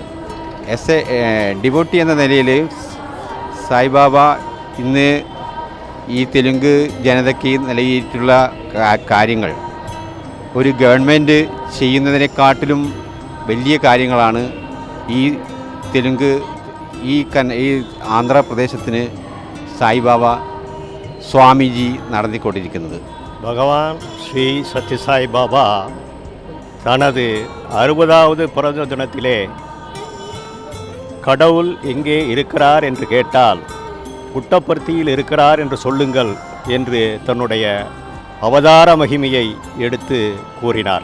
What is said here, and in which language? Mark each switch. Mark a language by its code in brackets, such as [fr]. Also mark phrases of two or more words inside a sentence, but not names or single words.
[en] as a devotee [ml] എന്ന നിലയിൽ സായിബാബ ഇന്ന് ഈ തെലുങ്ക് ജനതയ്ക്ക് നൽകിയിട്ടുള്ള കാര്യങ്ങൾ ഒരു ഗവൺമെൻറ് ചെയ്യുന്നതിനെക്കാട്ടിലും വലിയ കാര്യങ്ങളാണ് ഈ തെലുങ്ക് ഈ ആന്ധ്രാപ്രദേശത്തിന് സായിബാബ സ്വാമിജി നടത്തിക്കൊണ്ടിരിക്കുന്നത്. [ta] ഭഗവാൻ ஸ்ரீ சத்யசாய் பாபா தனது 60வது பிறந்த தினத்திலே கடவுள் எங்கே இருக்கிறார் என்று கேட்டால் புட்டபர்த்தியில் இருக்கிறார் என்று சொல்லுங்கள் என்று தன்னுடைய அவதார மகிமையை எடுத்து கூறினார்.